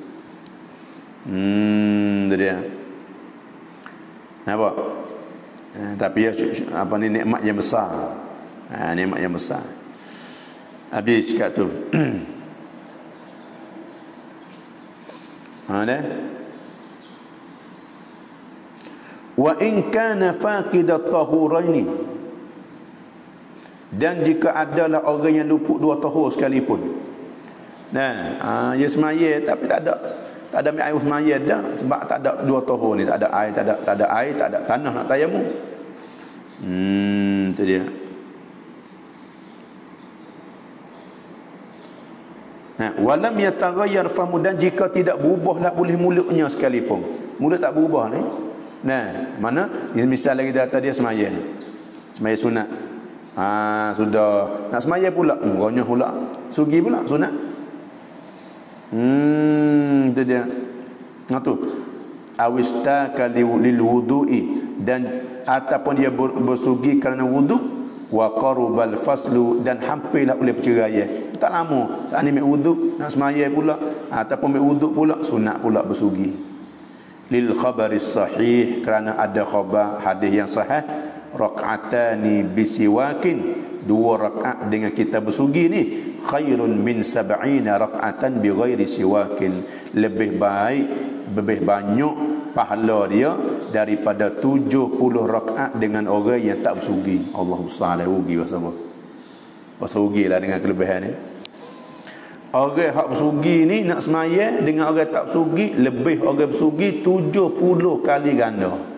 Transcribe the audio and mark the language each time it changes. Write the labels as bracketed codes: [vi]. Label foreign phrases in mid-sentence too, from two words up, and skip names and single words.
[ms] Tu dia. Nampak? Tapi apa ni, nikmat yang besar. Nikmat yang besar. Habis kat tu. Dah. [ar] وإن كان فاقد الطهورين, [ms] dan jika adalah orang yang luput dua tahur sekalipun. Nah, dia semaya tapi tak ada air semaya dah, sebab tak ada dua tahur ni, tak ada air, tak ada air, tak ada tanah nak tayamum. Itu dia. [ar] ولم يتغير فمه, [ms] dan jika tidak berubahlah boleh mulutnya sekalipun. Mulut tak berubah ni. Nah, mana misal lagi data dia semaya sunat. Sudah nak semaya pula, ronyah pula, sugi pula sunat. Itu dia. [ar] Tu أو استاك للوضوء, [ms] dan ataupun dia bersugi kerana wudu, [ar] وقرب الفصل, [ms] dan hampirlah oleh perceraian. Tak lama saat ni ambil wudu nak semaya pula, ataupun ambil wudu pula sunat pula bersugi. [ar] للخبر الصحيح, [ms] kerana ada khabar hadis yang sahih, [ar] ركعتان بسواك, [ms] 2 rakaat dengan kita bersugi ni, [ar] خير من 70 ركعة بغير سواك, [ms] lebih baik, lebih banyak pahala dia daripada 70 rakaat dengan orang yang tak bersugi. Allahu Subhanahu rugi pasal apa? Pasal rugilah dengan kelebihan ni. Orang hak bersugi ni nak semaya dengan orang tak bersugi, lebih orang bersugi 70 kali ganda.